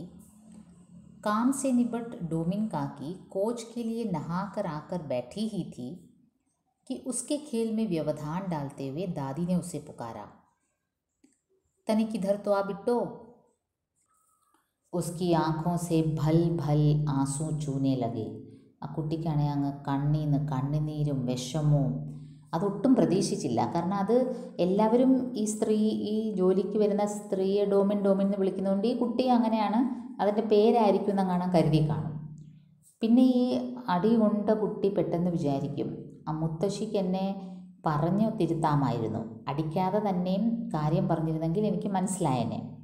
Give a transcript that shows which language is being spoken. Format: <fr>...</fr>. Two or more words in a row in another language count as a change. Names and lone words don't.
<hi>काम से निबट डोमिन काकी कोच के लिए नहाकर आकर बैठी ही थी कि उसके खेल में व्यवधान डालते हुए दादी ने उसे पुकारा, तनिक इधर तो आ बिट्टो. उसकी आँखों से भल भल आंसू चूने लगे.</hi> <ml>ആ കുട്ടിക്കാണെങ്കിൽ അങ്ങ് കണ്ണീന്ന് കണ്ണുനീരും വിഷമവും. അതൊട്ടും പ്രതീക്ഷിച്ചില്ല. കാരണം അത് എല്ലാവരും ഈ ജോലിക്ക് വരുന്ന സ്ത്രീയെ ഡോമിൻ ഡോമിൻ എന്ന് വിളിക്കുന്നതുകൊണ്ട് ഈ കുട്ടി അങ്ങനെയാണ്, അതിൻ്റെ പേരായിരിക്കും എന്നങ്ങനെ കരുതി കാണും. പിന്നെ ഈ അടി കൊണ്ട കുട്ടി പെട്ടെന്ന് വിചാരിക്കും, ആ മുത്തശ്ശിക്ക് എന്നെ പറഞ്ഞു തിരുത്താമായിരുന്നു, അടിക്കാതെ തന്നെയും കാര്യം പറഞ്ഞിരുന്നെങ്കിൽ എനിക്ക് മനസ്സിലായേനെ.</ml>